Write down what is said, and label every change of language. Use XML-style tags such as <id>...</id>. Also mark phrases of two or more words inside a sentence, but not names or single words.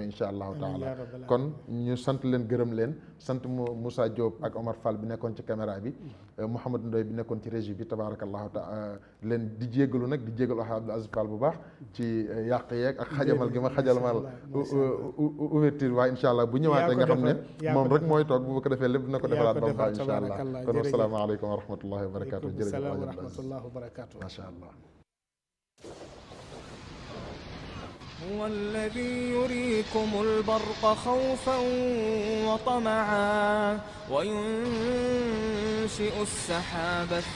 <ar>إن شاء الله تعالى</ar> <wo>kon ñu sant leen gërëm leen sant Moussa Diop ak Omar Fall bi nekkoon ci caméra bi Mouhamadou Ndoye bi nekkoon ci régie bi</wo> <ar>تبارك الله تعالى</ar> <wo>leen di jégalu nag di jégalu Abdoul Aziz Fall bu baax ci yàq yeeg ak xajamal gi ma xajalmal ouverture waaye</wo> <ar>إن شاء الله</ar> <wo>bu ñëwaatee nga xam ne moom rek mooy toog bu ko defee lépp dina ko defalaat ba mu baax</wo> <ar>إن شاء الله</ar> <wo>kon</wo> <ar>والسلام عليكم ورحمة الله وبركاته</ar> <wo>jërëjëf</wo> <ar>ما شاء الله. هو الذي يريكم البرق خوفا وطمعا وينشئ السحاب</ar>